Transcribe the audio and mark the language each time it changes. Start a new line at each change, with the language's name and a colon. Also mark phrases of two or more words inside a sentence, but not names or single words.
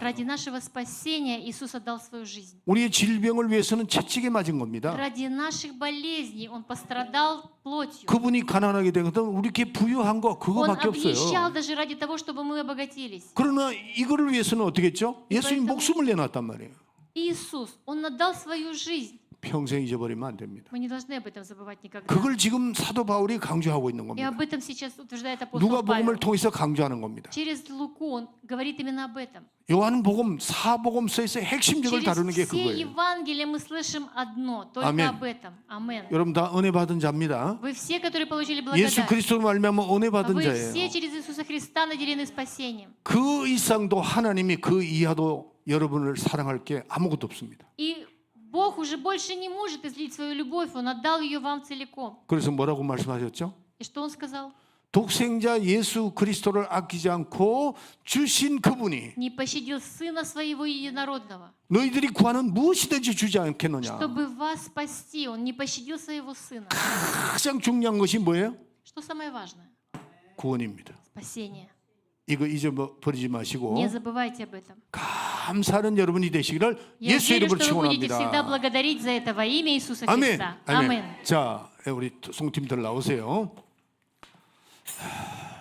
Russian: Ради нашего спасения Иисус отдал свою жизнь.
Korean: 우리의 질병을 위해서는 채찍에 맞은 겁니다.
Russian: Ради наших болезней Он пострадал плотью.
Korean: 그분이 가난하게 된 것은 우리께 부유한 거
Russian: Он
Korean: 그거밖에
Russian: обнищал
Korean: 없어요.
Russian: даже ради того, чтобы мы обогатились.
Korean: 그러나 이거를 위해서는 어떻게 했죠? 예수님
Russian: поэтому-
Korean: 목숨을 내놨단 말이에요.
Russian: Иисус, Он отдал свою жизнь.
Korean: 평생 잊어버리면 안 됩니다.
Russian: Мы не должны об этом забывать никогда.
Korean: 그걸 지금 사도 바울이 강조하고 있는
Russian: И
Korean: 겁니다.
Russian: об этом сейчас утверждает апостол
Korean: 누가복음을
Russian: Павел.
Korean: 통해서 강조하는 겁니다.
Russian: Через Луку он говорит именно об этом.
Korean: 요한복음, 사복음서에서 핵심적을 다루는 게
Russian: Через все
Korean: 그거예요.
Russian: Евангелия мы слышим одно, только
Korean: 아멘.
Russian: об этом. Амен.
Korean: 여러분 다 은혜 받은 자입니다.
Russian: Вы все, которые получили
Korean: 예수
Russian: благодать,
Korean: 그리스도로 말미암아 은혜 받은
Russian: вы
Korean: 자예요.
Russian: все через Иисуса Христа наделены спасением.
Korean: 그 이상도 하나님이 그 이하도 여러분을 사랑할 게 아무것도 없습니다.
Russian: И Бог уже больше не может излить свою любовь, Он отдал ее вам целиком.
Korean: 그래서 뭐라고 말씀하셨죠?
Russian: И что Он сказал?
Korean: 독생자 예수 그리스도를 아끼지 않고 주신 그분이
Russian: Не пощадил Сына Своего Единородного,
Korean: 너희들이 구하는 무엇이든지 주지 않겠느냐.
Russian: чтобы вас спасти. Он не пощадил Своего Сына.
Korean: 가장 중요한 것이 뭐예요?
Russian: Что самое важное?
Korean: 구원입니다.
Russian: Спасение.
Korean: 이거 잊어버리지 마시고
Russian: Не забывайте об этом.
Korean: 감사하는 여러분이 되시기를
Russian: Я
Korean: 예수
Russian: верю,
Korean: 이름으로
Russian: что вы будете всегда
Korean: 축원합니다.
Russian: благодарить за это во имя Иисуса
Korean: 아멘.
Russian: Христа.
Korean: 아멘.
Russian: Аминь.
Korean: 자, 우리 송팀들 나오세요.